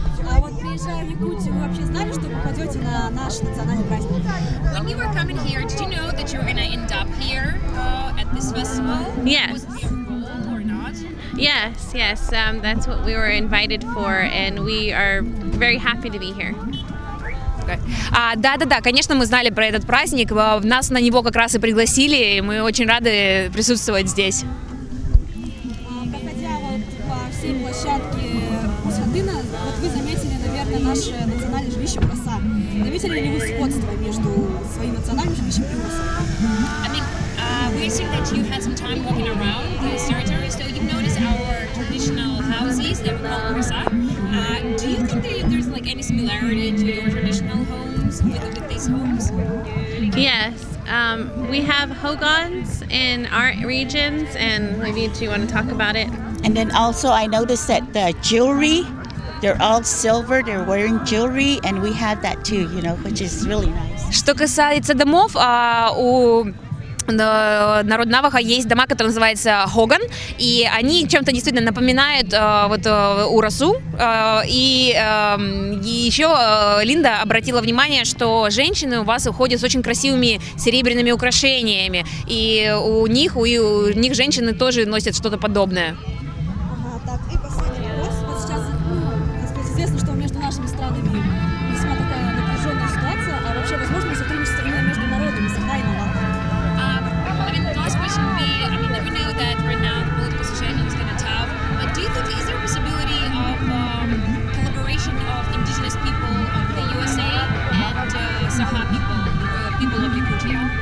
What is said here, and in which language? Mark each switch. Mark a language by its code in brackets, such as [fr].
[ru] А вот приезжая в Якутию, вы вообще знали, что попадете на наш национальный праздник? [en] When you were coming here, did you know that you were going to end up here at this festival? Yes. Was it your goal or not? Yes. That's what we were invited for, and we are very happy to be here. [ru] Да, конечно, мы знали про этот праздник. Нас на него как раз и пригласили, и мы очень рады присутствовать здесь. Проходя вот по всей площадке Усадына, вот вы заметили, наверное, наше национальное жилище Проса. Заметили ли вы сходство между своим национальным жилищем и Урусом? [en] I mean, we've seen that you had some time walking around this territory, so you noticed our traditional houses that we call Ursa. Do you think that there's like any similarity to your traditional homes with these homes? Yes. We have hogans in our regions, and maybe do you want to talk about it? And then also I noticed that the jewelry, they're all silver, they're wearing jewelry, and we have that too, which is really nice. [ru] Что касается домов, у народ Навахо есть дома, которые называются Хоган, и они чем-то действительно напоминают Урасу. И еще Линда обратила внимание, что женщины у вас уходят с очень красивыми серебряными украшениями, и у них женщины тоже носят что-то подобное. Так, и последний вопрос. Вот сейчас, известно, что между нашими странами весьма такая напряженная ситуация, а вообще возможно ли сотрудничество именно между народами Исеха и Навахо? [en] The last question would be, we know that right now the political situation is kind of tough, but do you think, is there a possibility of collaboration of indigenous people of the USA and Saha people of Yakutia?